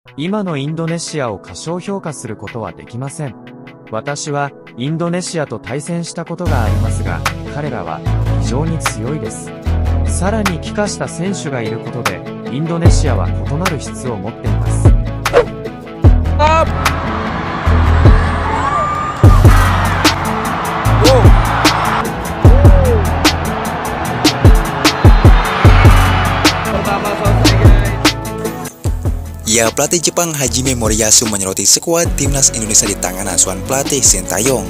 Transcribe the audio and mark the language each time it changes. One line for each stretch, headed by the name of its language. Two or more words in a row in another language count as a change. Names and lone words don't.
Japanese: 今のインドネシアを過小評価することはできません。私はインドネシアと対戦したことがありますが、彼らは非常に強いです。さらに帰化した選手がいることで、インドネシアは異なる質を持っています。
Indonesian: Ya, pelatih Jepang Hajime Moriyasu menyoroti skuad timnas Indonesia di tangan asuhan pelatih Sintayong.